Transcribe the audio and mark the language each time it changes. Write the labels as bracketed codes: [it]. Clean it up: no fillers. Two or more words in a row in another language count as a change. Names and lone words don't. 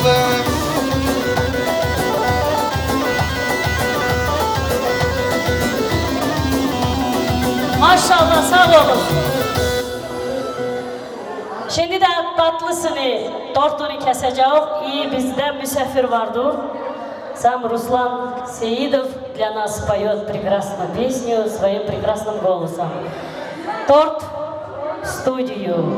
[tr] Maşallah, sağ olun. Şimdi de tatlısını, tortunu keseceğiz. İyi bizde misafir vardır. [ru] Сам Руслан Сеидов для нас поет прекрасную песню своим прекрасным голосом. Торт в студию.